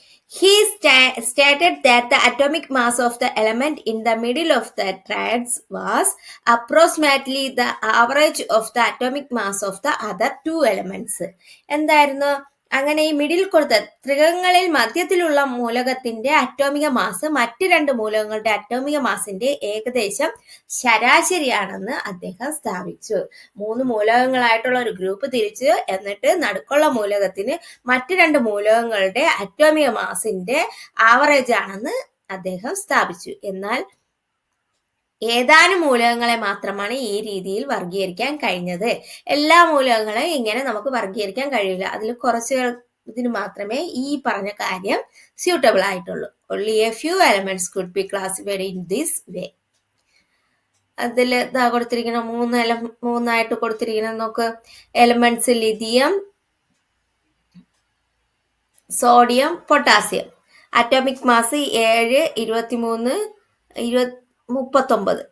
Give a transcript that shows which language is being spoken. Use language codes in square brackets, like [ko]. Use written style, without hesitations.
[en] He stated that the atomic mass of the element in the middle of the triads was approximately the average of the atomic mass of the other 2 elements. [ml] എന്തായിരുന്നു? അങ്ങനെ ഈ middle കൊടുത്ത ത്രികങ്ങളിൽ മധ്യത്തിലുള്ള മൂലകത്തിന്റെ അറ്റോമിക mass മറ്റ് 2 മൂലകങ്ങളുടെ അറ്റോമിക മാസിന്റെ ഏകദേശം ശരാശരിയാണെന്ന് അദ്ദേഹം സ്ഥാപിച്ചു. 3 മൂലകങ്ങളായിട്ടുള്ള ഒരു ഗ്രൂപ്പ് തിരിച്ചു, എന്നിട്ട് നടുക്കുള്ള മൂലകത്തിന് മറ്റ് 2 മൂലകങ്ങളുടെ അറ്റോമിക മാസിന്റെ ആവറേജ് ആണെന്ന് അദ്ദേഹം സ്ഥാപിച്ചു. എന്നാൽ ഏതാനും മൂലകങ്ങളെ മാത്രമാണ് ഈ രീതിയിൽ വർഗീകരിക്കാൻ കഴിഞ്ഞത്. എല്ലാ മൂലകങ്ങളെയും ഇങ്ങനെ നമുക്ക് വർഗീകരിക്കാൻ കഴിയില്ല. അതിൽ ഇതിന് മാത്രമേ ഈ പറഞ്ഞ കാര്യം സ്യൂട്ടബിൾ ആയിട്ടുള്ളൂ. [en] Only a few elements could be classified in this way. [ml] അതിൽ കൊടുത്തിരിക്കുന്ന 3 കൊടുത്തിരിക്കുന്ന നോക്ക്. Elements lithium, sodium, potassium. Atomic mass 7, 23, 39.